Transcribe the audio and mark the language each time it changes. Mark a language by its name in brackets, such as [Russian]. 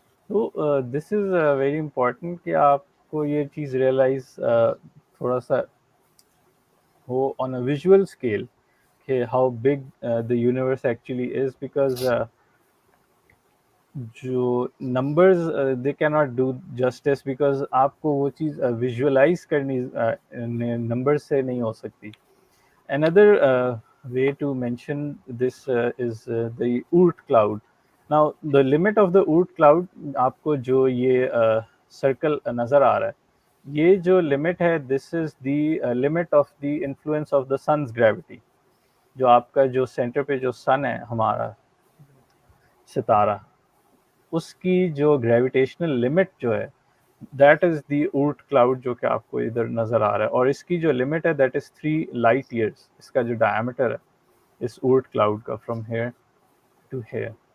[English] تو this is very important کہ آپ کو یہ چیز ریئلائز تھوڑا سا ہو آن اے ویژول اسکیل کہ how big the universe actually is, because جو نمبرز دے کی ناٹ ڈو جسٹس، بیکاز آپ کو وہ چیز ویژولائز کرنی نمبرز سے نہیں ہو سکتی. Another way to mention this is the Oort cloud. Now, the limit of the Oort cloud, [Urdu] آپ کو جو یہ سرکل نظر آ رہا ہے، یہ جو لمٹ ہے [English] this is the limit of the influence of the sun's gravity. [Urdu] جو آپ کا جو سینٹر پہ جو سن ہے ہمارا ستارہ، اس کی جو گریویٹیشنل لمٹ جو ہے [English] that is the Oort cloud [Urdu] جو کہ آپ کو ادھر نظر آ رہا ہے، اور اس کی جو لمٹ ہے [English] That is 3 light years. [Urdu] اس کا جو ڈائمیٹر ہے اس اورٹ کلاؤڈ کا [English] From here to here.